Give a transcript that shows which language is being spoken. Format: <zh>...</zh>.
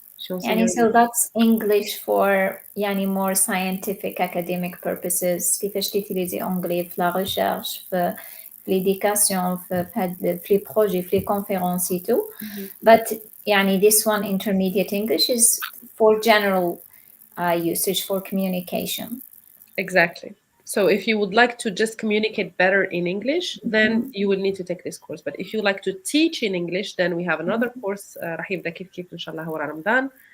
<en>يعني so that's English for يعني more scientific academic purposes.</en> <ar>كيفاش تيتيليزي أنجلي في لا ريشيرش في</ar> <fr>l'éducation</fr> <ar>في les projets في les conférences</ar> <fr>et tout.</fr> <en>But يعني this one intermediate English is for general usage for communication. Exactly. So if you would like to just communicate better in English, then you will need to take this course. But if you like to teach in English, then we have another course</en> <ar>راح يبدأ كيف إن شاء الله ورا رمضان.</ar>